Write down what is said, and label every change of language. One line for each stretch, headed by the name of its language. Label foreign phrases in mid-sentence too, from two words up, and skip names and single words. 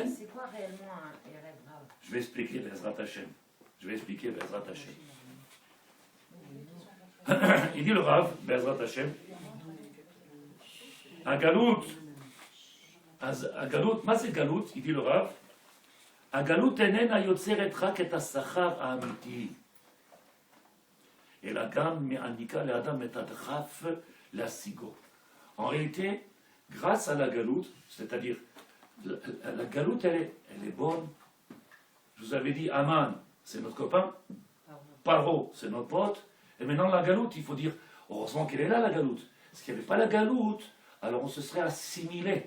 French: c'est quoi réellement un
Hebrew: ערב רב?
French: Je vais expliquer
Hebrew: בעזרת השם.
French: Il dit le Rav,
Hebrew: בעזרת השם,
French: à Galout,
Hebrew: מה זה גלות?
French: il dit le Rav,
Hebrew: הגלות איננה יוצרת רק את השכר האמיתי, אלא גם מעניקה לאדם את הדחף להשיגו.
French: En réalité, grâce à la galoute, c'est-à-dire la galoute, elle est bonne. Je vous avais dit, Aman, c'est notre copain. Paro, c'est notre pote. Et maintenant, la galoute, il faut dire, heureusement qu'elle est là, la galoute. Parce qu'il n'y avait pas la galoute, alors on se serait assimilé.